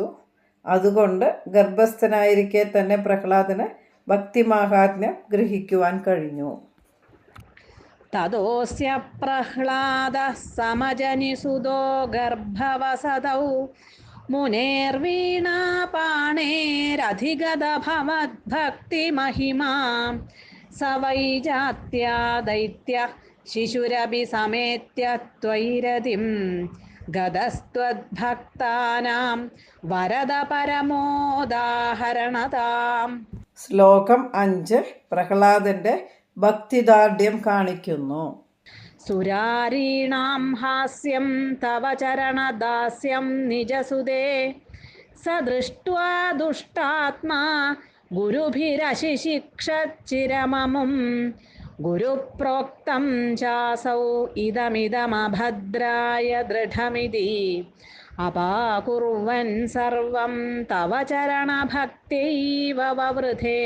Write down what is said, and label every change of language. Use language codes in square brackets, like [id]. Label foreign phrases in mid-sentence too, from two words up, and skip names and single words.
[ml] അതുകൊണ്ട് ഗർഭസ്ഥനായിരിക്കെ തന്നെ പ്രഹ്ലാദന് ഭക്തിമാഹാത്മ്യം ഗ്രഹിക്കുവാൻ കഴിഞ്ഞു. [sa] തതോസ്യ പ്രഹ്ലാദഃ സമജനിസുതോ ഗർഭവസതൗ മുനേർവീണാപാണേരധിഗത ഭവദ്ഭക്തിമഹിമാ स वै जात्या दैत्य शिशुरपि समेत्य त्वयिरतिं गतस्त्वद्भक्तानां वरद परमोदाहरणताम्. [ml] ശ്ലോകം 5 പ്രഹ്ലാദന്റെ ഭക്തിദാർഢ്യം കാണിക്കുന്നു. [sa] സുരാരീണാം ഹാസ്യം തവ ചരണദാസ്യം നിജസുതേ സ ദൃഷ്ട്വാ ദുഷ്ടാത്മാ ഗുരുഭിരശിശിക്ഷച്ചിരമമും ഗുരുപ്രോക്തം ചാസൗ ഇദമിദമഭദ്രായ ദൃഢമിതി അപാകുർവൻ സർവം തവ ചരണഭക്തൈവ വവൃധേ.